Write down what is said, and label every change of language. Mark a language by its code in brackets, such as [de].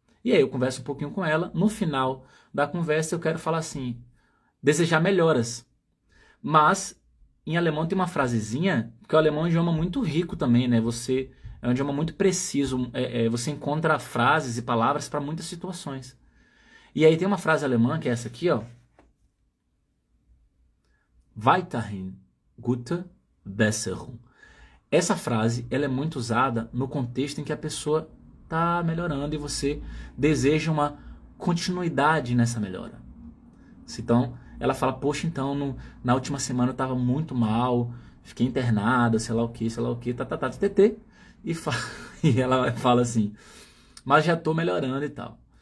[pt] E aí eu converso um pouquinho com ela. No final da conversa eu quero falar assim, desejar melhoras. Mas em alemão tem uma frasezinha, porque o alemão é um idioma muito rico também, né? É um idioma muito preciso, você encontra frases e palavras para muitas situações. E aí tem uma frase alemã, que é essa aqui, ó. [de] Weiterhin gute Besserung. [pt] Essa frase, ela é muito usada no contexto em que a pessoa está melhorando e você deseja uma continuidade nessa melhora. Então, ela fala, poxa, então, na última semana eu estava muito mal, fiquei internada, sei lá o que, ttt, e ela fala assim, mas já estou melhorando e tal.